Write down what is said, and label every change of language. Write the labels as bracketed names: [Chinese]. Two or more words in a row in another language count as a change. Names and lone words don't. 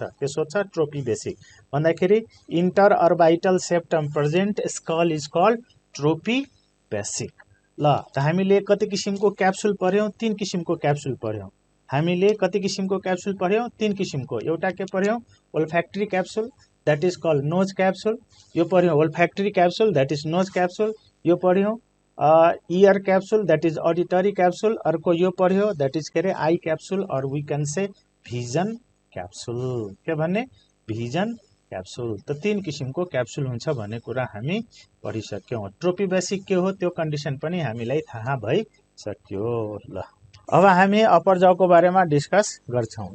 [Nepali] के सोध्छ, [English] tropy basic भन्दाखेरि inter orbital septum present skull is called tropy basic। [Nepali] ल त हामीले कति किसिमको क्याप्सुल पढ्यौं, 3 किसिमको क्याप्सुल पढ्यौं। हामीले कति किसिमको क्याप्सुल पढ्यौं, 3 किसिमको। एउटा के पढ्यौं, [English] olfactory capsule, that is called nose capsule. [Nepali] यो पढ्यौं [English] olfactory capsule, that is nose capsule. [Nepali] यो पढ्यौं [English] ear capsule, that is auditory capsule. [Nepali] अर्को यो पढ्यौं, [English] that is [Nepali] के अरे [English] eye capsule, or we can say vision capsule. [Nepali] के भन्ने, [English] vision capsule. [Nepali] त 3 किसिमको क्याप्सुल हुन्छ भन्ने कुरा हामी पढिसक्यौं। [English] tropy basic [Nepali] के हो त्यो कन्डिसन पनि हामीलाई थाहा भइसक्यो। ल अब हामी [English] upper jawको [Nepali] बारेमा डिस्कस गर्छौं।